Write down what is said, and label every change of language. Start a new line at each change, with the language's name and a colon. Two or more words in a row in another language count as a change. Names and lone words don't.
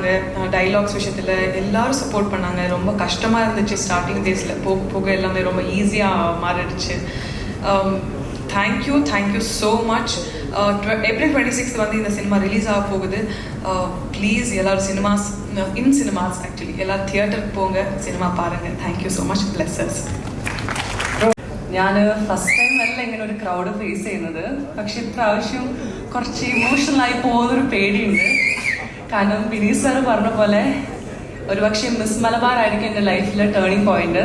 Tamil: டைலாக்ஸ் விஷயத்தில் எல்லோரும் சப்போர்ட் பண்ணாங்க. ரொம்ப கஷ்டமாக இருந்துச்சு ஸ்டார்டிங் டேஸில். போக போக எல்லாமே ரொம்ப ஈஸியாக மாறிடுச்சு.
English: thank you so much.
Tamil: April 26 வந்து இந்த சினிமா ரிலீஸ் ஆக போகுது. ப்ளீஸ் எல்லோரும் சினிமாஸ்
Malayalam: ആക്ച്വലി എല്ലാവരും തിയേറ്ററിൽ പോங்க, സിനിമ പാരുங்க.
English: thank you so much.
Malayalam: ബ്ലെസ്സസ്. ഞാൻ
English: first time
Malayalam: അല്ല ഇങ്ങനെ ഒരു
English: crowd face
Malayalam: ചെയ്യുന്നത്. പക്ഷെ ഇപ്രാവശ്യം കുറച്ച് ഇമോഷണലായി പോകുന്നൊരു പേടിയുണ്ട്. കാരണം വിനീത് സാറ് പറഞ്ഞ പോലെ ഒരുപക്ഷെ മിസ് മലബാർ ആയിരിക്കും എൻ്റെ ലൈഫിലെ
English: turning point.